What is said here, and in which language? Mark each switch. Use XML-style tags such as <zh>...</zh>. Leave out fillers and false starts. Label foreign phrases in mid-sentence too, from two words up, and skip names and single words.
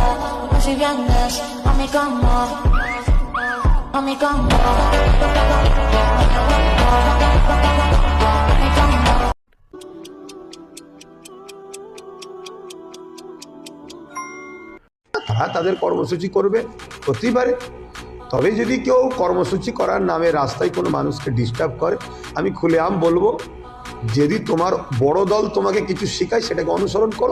<es>No si vienes a mi cama, a mi cama, a mi cama.</es> <bn>তারা তাদের কর্মসূচি করবে, করতেই পারে। তবে যদি কেউ কর্মসূচি করার নামে রাস্তায় কোনো মানুষকে ডিস্টার্ব করে, আমি খুলেআম বলবো, যদি তোমার বড় দল তোমাকে কিছু শেখায় সেটাকে অনুসরণ করো।</bn>